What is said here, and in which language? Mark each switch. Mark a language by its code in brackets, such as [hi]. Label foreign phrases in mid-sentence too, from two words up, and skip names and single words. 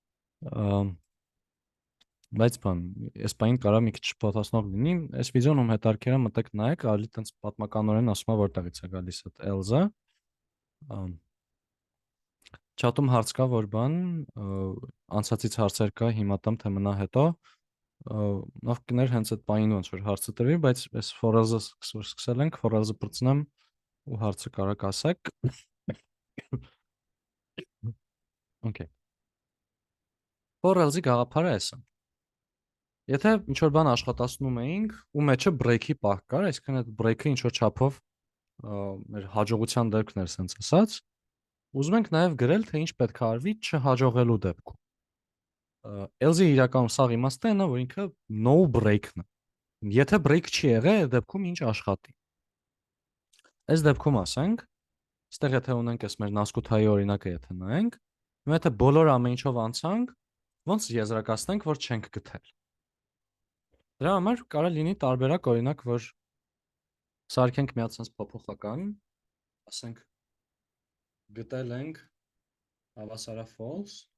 [hy] բայց բան, այս բանին կարա մի քիչ շփոթացնող լինի, այս վիդեոն ում հետարքերը մտեք նայեք, ավելի տենց պատմականորեն ասում է որտեղից է գալիս այդ else-ը։ Չաթում հարց կա, որ բան, անցածից հարցեր կա, հիմա տամ թե մնա հետո, նավ կներ հենց այդ բանին ոնց որ հարցը տրվի, բայց այս [en] for else- [hy] ը սկսել ենք, [en] for else- [hy] ը պրծնեմ ու հարցը կարաք ասեք։ Okay։ [en] For else- [hy] ի գաղափարը էս է։ Եթե ինչ որ բան աշխատացնում էինք, ու մեջը break-ի պահ կար, այսինքն այդ break-ը ինչ որ չափով մեր հաջողության դեպքն էր, sense ասած, ուզում ենք նաև գրել, թե ինչ պետք է արվի չհաջողելու դեպքում։ Else-ի իրականում սաղ իմաստն է նա, որ ինքը no break-ն է։ Եթե break չի եղել, այդ դեպքում ինչ աշխատի։ Այս դեպքում ասենք, այստեղ եթե ունենք այս մեր նասկութայի օրինակը, եթե նայենք, մենք եթե բոլոր ամեն ինչով անցանք, ոնց եզրակացնենք, որ չենք գտել։ Դրա համար կարող է լինի տարբերակ, օրինակ, որ սարքենք մի հատ sense փոփոխական, ասենք գտել ենք հավասարա false,